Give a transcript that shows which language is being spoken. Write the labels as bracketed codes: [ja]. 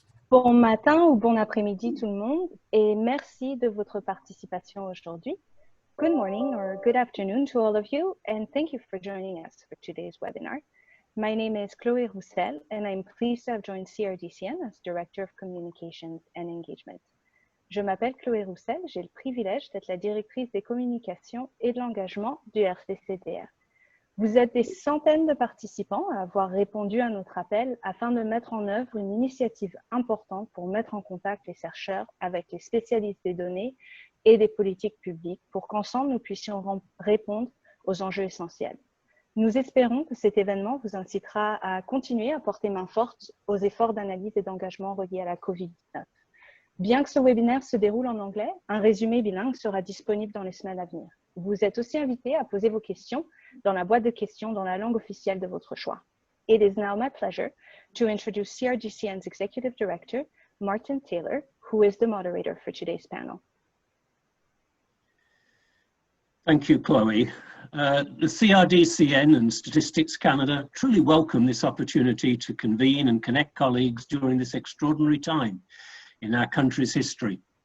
[fr] Bon matin ou bon après-midi tout le monde et merci de votre participation aujourd'hui. [en] Good morning or good afternoon to all of you and thank you for joining us for today's webinar. My name is Chloé Roussel and I'm pleased to have joined CRDCN as Director of Communications and Engagement. [fr] Je m'appelle Chloé Roussel, j'ai le privilège d'être la directrice des communications et de l'engagement du RCCDR. Vous êtes des centaines de participants à avoir répondu à notre appel afin de mettre en œuvre une initiative importante pour mettre en contact les chercheurs avec les spécialistes des données et des politiques publiques pour qu'ensemble nous puissions répondre aux enjeux essentiels. Nous espérons que cet événement vous incitera à continuer à porter main forte aux efforts d'analyse et d'engagement reliés à la COVID-19. Bien que ce webinaire se déroule en anglais, un résumé bilingue sera disponible dans les semaines à venir. Vous êtes aussi invités à poser vos questions dans la boîte de questions dans la langue officielle de votre choix. [en] It is now my pleasure to introduce CRDCN's Executive Director, Martin Taylor, who is the moderator for today's panel. Thank you, Chloe. The CRDCN and Statistics Canada truly welcome this opportunity to convene and connect colleagues during this extraordinary time in our country's history.